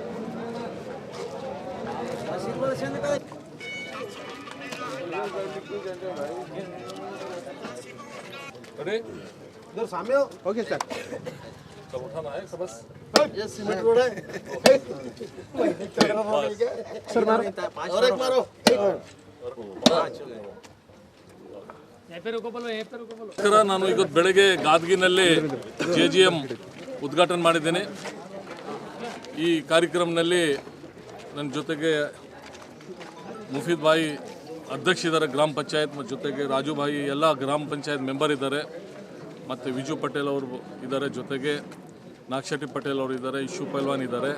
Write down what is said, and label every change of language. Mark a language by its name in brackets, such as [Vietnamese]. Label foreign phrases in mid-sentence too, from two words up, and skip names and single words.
[Kannada] ಮಸೀದ್ಗಳು ಚಂದ [Hindi] सामने ओके सर सब उठाना है सब बस ये [English] cement road [Hindi] है सर मारो और एक मारो [Kannada] ನಾನು ಇವತ್ತು ಬೆಳಗ್ಗೆ ಗಾದಗಿನಲ್ಲಿ JGM ಉದ್ಘಾಟನೆ ಮಾಡಿದ್ದೇನೆ. ಈ ಕಾರ್ಯಕ್ರಮದಲ್ಲಿ ನನ್ನ ಜೊತೆಗೆ ಮುಫೀದ್ ಭಾಯಿ ಅಧ್ಯಕ್ಷ ಇದ್ದಾರೆ ಗ್ರಾಮ ಪಂಚಾಯತ್, ಮತ್ತು ಜೊತೆಗೆ ರಾಜು ಭಾಯಿ ಎಲ್ಲ ಗ್ರಾಮ ಪಂಚಾಯತ್ ಮೆಂಬರ್ ಇದ್ದಾರೆ, ಮತ್ತು ವಿಜು ಪಟೇಲ್ ಅವರು ಇದ್ದಾರೆ, ಜೊತೆಗೆ ನಾಗಶೆಟ್ಟಿ ಪಟೇಲ್ ಅವರು ಇದ್ದಾರೆ, ಇಶು ಪೈಲ್ವಾನ್ ಇದ್ದಾರೆ.